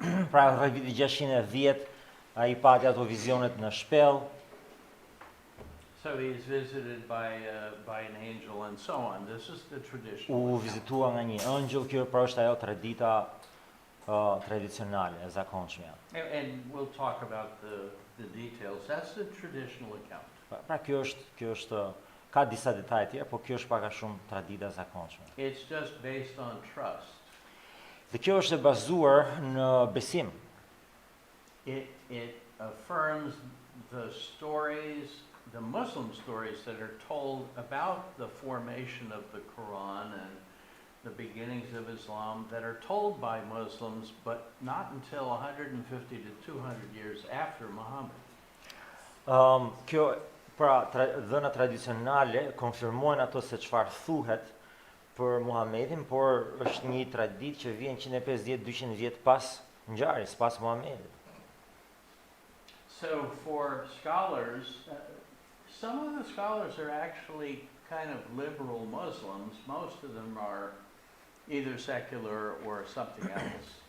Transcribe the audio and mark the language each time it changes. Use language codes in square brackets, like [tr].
[sq] Pra rreth viti 610 ai pati ato vizionet në shpellë. [en] So he's visited by an angel and so on. This is the traditional. [sq] U [en] account. [sq] vizitua nga një ëngjël, kjo pra është ajo tradita tradicionale, e zakonshme. [en] And we'll talk about the details. That's the traditional account. [sq] Pra kjo është ka disa detaje tjera, por kjo është pak a shumë tradita e zakonshme. [en] It's just based on trust. [sq] Dhe kjo është e bazuar në besim. [en] It affirms the stories, the Muslim stories that are told about the formation of the Quran and the beginnings of Islam that are told by Muslims, but not until 150 to 200 years after Muhammad. [sq] Kjo pra dhëna tradicionale konfirmojnë ato se çfarë thuhet për Muhamedit, por është një traditë që vjen 150-200 vjet pas ngjarjes, pas Muhamedit. [en] So for scholars, some of the scholars are actually kind of liberal Muslims. Most of them are either secular or something else.